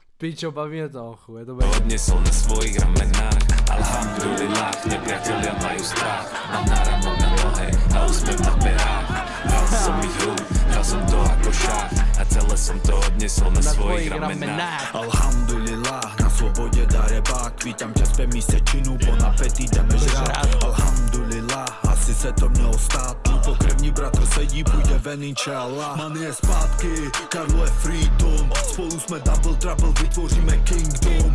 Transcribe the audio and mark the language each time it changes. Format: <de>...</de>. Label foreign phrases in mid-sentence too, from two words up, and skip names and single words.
<cs>Pičo, baví mě to, je to baví.</cs> <sk>odnesol na svojich ramenách. Alhamdulillah, nepriatelia majú strach. Mám náramok na nohe a úsmev na perách. Hral som ich hru, hral som to ako šach. A celé som to odnesol na svojich ramenách. Alhamdulillah,</sk> <cs>na svobodě darebák. Vítám tě zpět místě činu, po napetý jdeme žrát. Alhamdulillah, asi se to mělo stát. Můj pokrevní bratr sedí, půjde ven, inšallah. Man je zpátky, Karlo je freedom. Spolu jsme</cs> <en>double trouble,</en> <cs>vytvoříme kingdom.</cs>